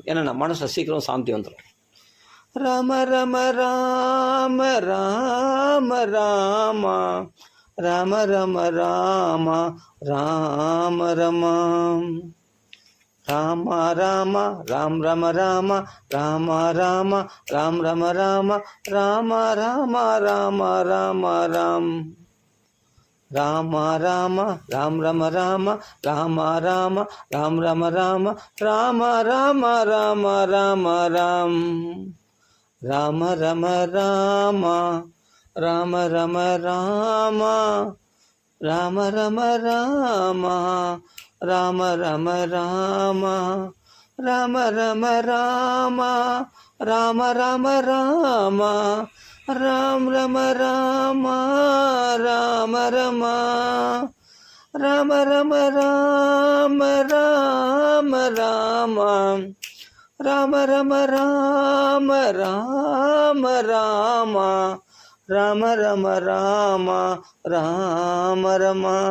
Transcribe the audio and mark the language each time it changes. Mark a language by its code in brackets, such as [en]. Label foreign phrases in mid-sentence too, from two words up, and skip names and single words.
[ta] ஏன்னா மனசில் சீக்கிரம் சாந்தி வந்துடும். ராம ரம ராம ராம ராமா ராம ரம ராமா ராம ரமா ராம ராம ராம் ரம ராம ராம ராம ராம் ரம ராம ராம ராம ராம ராம ராம் ராம ராம ராம் ரம ராம ராம ராம ராம் ரம ராம ராம ராம ராம ராம ராம் ராம ரம ராம ராம ரம ராம ராம ரம ராம ராம ரம ராம ராம ரம ராம ராம ரம ராம ராம் ரம ராம ராம ரம ராம ரம ராம ராம ராம ராம ரம ராம ராம ராம ராம ரம ராம ராம ரம